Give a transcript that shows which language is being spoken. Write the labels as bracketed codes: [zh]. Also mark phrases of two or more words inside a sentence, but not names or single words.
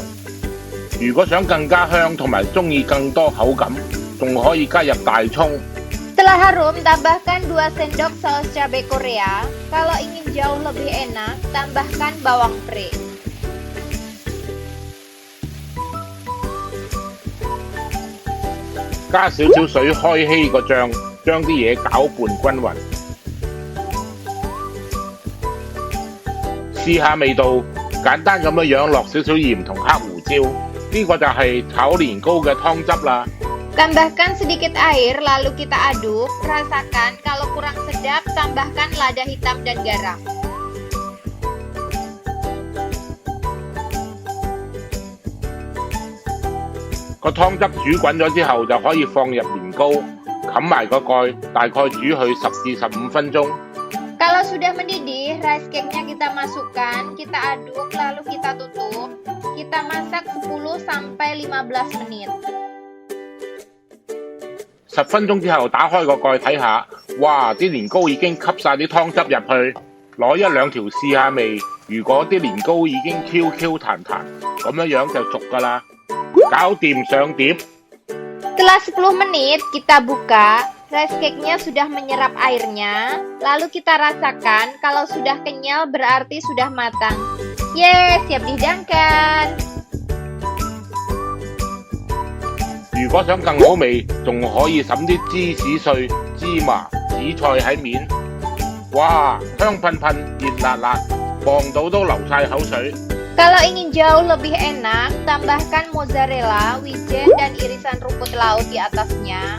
[yue] 如果想更加香同埋鍾意更多口感，仲可以加入大葱。 [id] Setelah harum, tambahkan 2 sendok saus cabai Korea. Kalau ingin jauh lebih enak, tambahkan bawang pre. [yue] 加少少水開稀個醬，將啲嘢攪拌均勻。試下味道，簡單咁樣落少少鹽同黑胡椒，呢個就係炒年糕嘅湯汁啦。 [id] Tambahkan sedikit air, lalu kita aduk. Rasakan kalau kurang sedap, tambahkan lada hitam dan garam. [yue] 個湯汁煮滾咗之後，就可以放入年糕，冚埋個蓋，大概煮去10至15分鐘。 [id] Kalau sudah mendidih, [en] rice cake- [id] nya kita masukkan, kita aduk, lalu kita tutup. Kita masak 10 sampai 15 menit. [yue] 10 分鐘之後打開個蓋睇下，哇！啲年糕已經吸晒啲湯汁入去，攞1兩條試下味。如果啲年糕已經 QQ 彈彈，咁樣就熟㗎啦。搞掂上碟。 [id] Setelah 10 menit, kita buka. [en] Rice cake- [id] nya sudah menyerap airnya. Lalu kita rasakan kalau sudah kenyal berarti sudah matang. Yes, siap dihidangkan. [yue] 如果想更好味，仲可以揼啲芝士碎、芝麻、紫菜喺面。哇，香噴噴、熱辣辣，望到都流晒口水。 [id] Kalau ingin jauh lebih enak, tambahkan mozzarella, wijen, dan irisan rumput laut di atasnya.